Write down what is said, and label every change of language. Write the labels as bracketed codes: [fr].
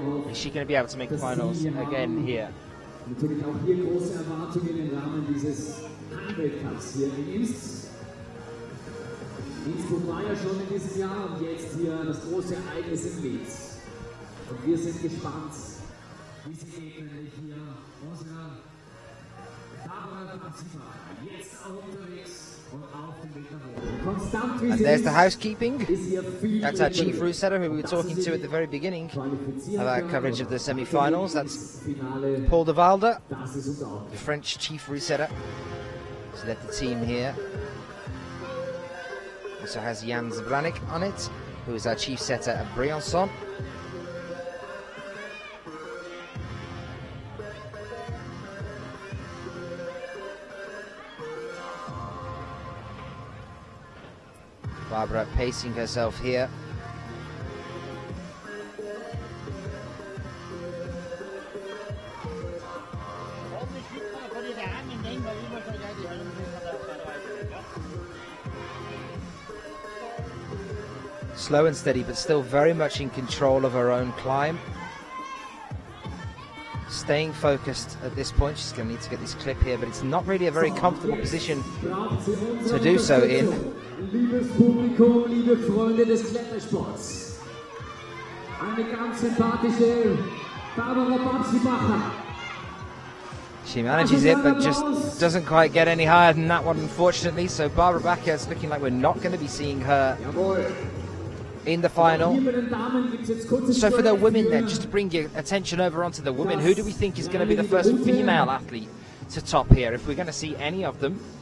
[en] Is she going to be able to make the finals again here? [de] Natürlich auch hier große Erwartungen im Rahmen dieses Weltcups hier in Imst. Innsbruck war ja schon in diesem Jahr und jetzt hier das große Ereignis in Linz. Und wir sind gespannt, wie sie nämlich hier unsere Barbara Bakker jetzt auch unterwegs und auf dem Weg nach oben. [en] And there's the housekeeping. That's our chief route setter who we were talking to at the very beginning of our coverage of the semi-finals. That's Paul de Valde, the French chief route setter. He's led the team here. Also has Jan Zabranik on it, who is our chief setter at Briançon. Barbara pacing herself here. Slow and steady, but still very much in control of her own climb. Staying focused at this point. She's going to need to get this clip here, but it's not really a very comfortable position to do so in. [de] Liebes Publikum, liebe Freunde des Klettersports, eine ganz sympathische Barbara Bakker. [en] She manages it, but just doesn't quite get any higher than that one, unfortunately. So Barbara Bakker is looking like we're not going to be seeing her in the final. So for the women then, just to bring your attention over onto the women, who do we think is going to be the first female athlete to top here, if we're going to see any of them?